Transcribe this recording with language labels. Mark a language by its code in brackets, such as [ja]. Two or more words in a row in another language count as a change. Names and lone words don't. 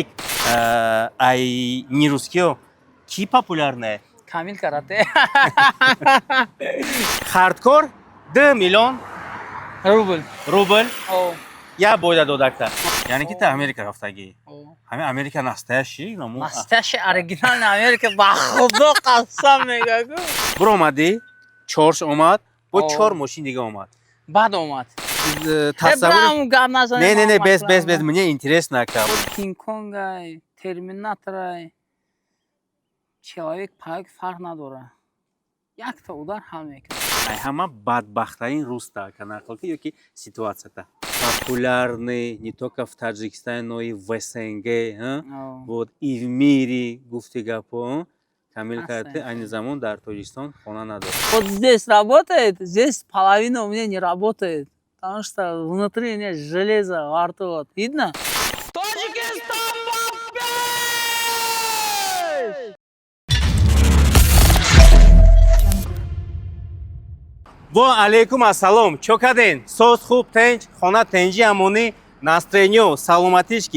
[tg] Ай не русскиё ки популярное? Камил карате. Хардкор 2 миллион Рубль. я бойда додакта. Яъне ки та Америка рафтагӣ. Ҳамин Америка настоящий? [ru] Настоящий оригинальный [tg] Америка ба худо қасам мегӯ. Буромадӣ, чорш омад, бо 4 мошин дига омад. Баъд омад. Тасаввур гап назанем. [ru] не, без, мне интересно ка. [tg] Кинг-Конгай, Терминаторай. Человек-паук фарқ надора. Якта удар ҳал мекунад. Ай ҳама бадбахтарин руста ка нақл ки ёки ситуацията. [ru] Популярный не только в Таджикистане, но и в СНГ, вот и в мире [tg] гуфти гапо. Камил карате айни замон дар Тоҷикистон хона надорад. [ru] Вот здесь работает, здесь половина у меня не работает. Потому что внутри у меня железо во рту. Вот. Видно? Таджикистан [ar] وعليكم السلام. [tg] Чо каден? Соз хуб тенҷ, хона тенҷи амонӣ, настроениё, саломатишки.